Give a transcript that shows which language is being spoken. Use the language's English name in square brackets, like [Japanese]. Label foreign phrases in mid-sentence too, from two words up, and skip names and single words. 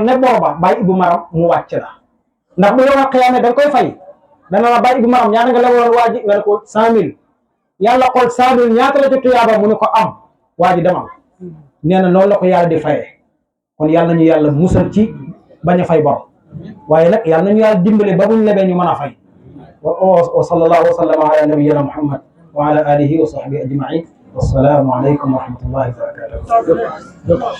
[Wolof] ne bor ba bàyyi Ibou Maram mu wàcc la ndax bu yow a xiyaamee da nga koy fay dana la bàyyi Ibou Maram ñaata nga la woon waa ji nga ne ko 100 000 yàlla xool 100 000 ñaata la ci tuyaaba mu ne ko am waa ji demal nee na noonu la ko yàlla di fayee kon yàlla nañu yàlla musal ci bañ a fay bor waaye nag yàlla nañu yàlla dimbale ba buñ lebee ñu mën a fay [Arabic] وصلى الله وسلم على نبينا محمد وعلى آله وصحبه أجمعين. والسلام عليكم ورحمة الله وبركاته.